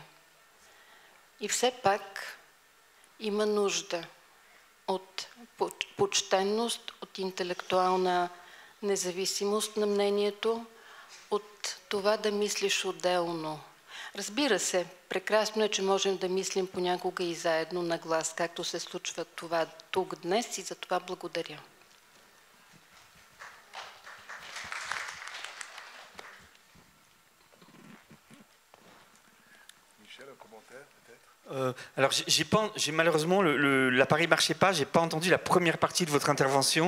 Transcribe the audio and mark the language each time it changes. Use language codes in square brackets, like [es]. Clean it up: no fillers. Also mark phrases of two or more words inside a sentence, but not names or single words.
[bg] И все пак има нужда от почтенност, от интелектуална независимост на мнението, от това да мислиш отделно. Разбира се, прекрасно е, че можем да мислим понякога и заедно на глас, както се случва това тук днес, и за това благодаря. [fr] Alors, malheureusement, l'appareil ne marchait pas, je n'ai pas entendu la première partie de votre intervention.